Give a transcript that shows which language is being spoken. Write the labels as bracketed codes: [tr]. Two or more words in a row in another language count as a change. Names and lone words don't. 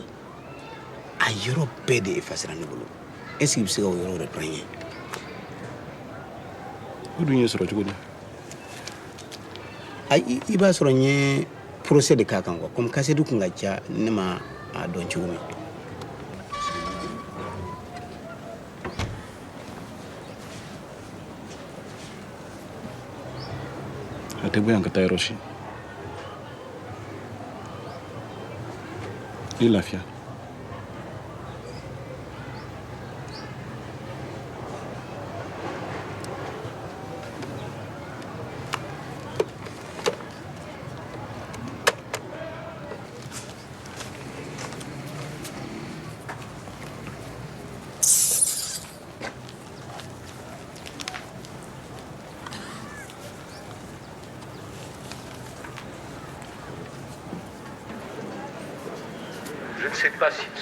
[bm] A yɔrɔ bɛɛ de effacera ne bolo. [fr] Est-ce qu'il [bm] bɛ se ka o yɔrɔ reprendre? O dun ye sɔrɔ cogo di? I b'a sɔrɔ n ye procès de k'a kan quoi. Comme kasetu kun ka ca ne ma a dɔn cogo min. A tɛ bɔ yan ka taa yɔrɔ si. I lafiya. [fr] Je ne sais pas si de